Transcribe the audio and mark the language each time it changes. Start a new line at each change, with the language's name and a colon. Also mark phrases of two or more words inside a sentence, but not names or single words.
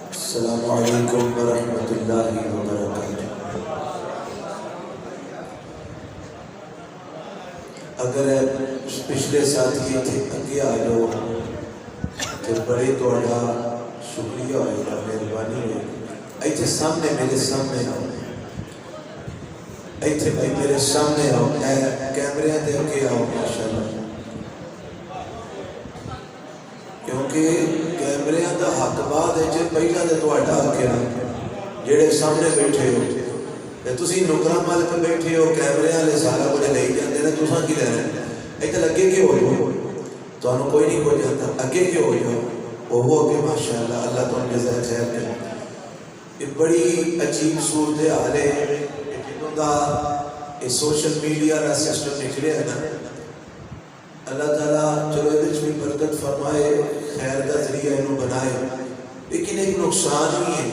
Arabic: السلام علیکم ورحمۃ اللہ وبرکاتہ۔
Punjabi: اگر پچھلے ساتھی تھے اگے آ جاؤ تو بڑے تھوڑا شکریہ ہوئے گا، مہربانی ہوئے گی۔ ایتھے سامنے میرے سامنے آؤ، ایتھے بھائی میرے سامنے آؤ، کیمرے دے کے آؤ ماشاءاللہ، کیونکہ کیمرے دا حق بعد ہے جے پہلا تے تہاڈا حق ہے جڑے سامنے بیٹھے ہو تے تسی نکراں مل کے بیٹھے ہو، کیمرے والے سارا کچھ لے جاندے نے، تساں کی لینا ہے؟ ایتھے لگے کہ ہو جاؤ، تانوں کوئی نہیں ہو جاتا، اگے کہ ہو جاؤ، وہ ہو کے ماشاءاللہ
Urdu: اللہ تمہیں جزائے خیر کرے۔ یہ بڑی عجیب صورتحال ہے جنہوں دا یہ
English: social media
Urdu: کا سسٹم نکلے ہے نا، اللہ تعالیٰ چلو یہ بھی برکت فرمائے، خیر کا ذریعہ انہوں بنائے، لیکن ایک نقصان ہی ہے۔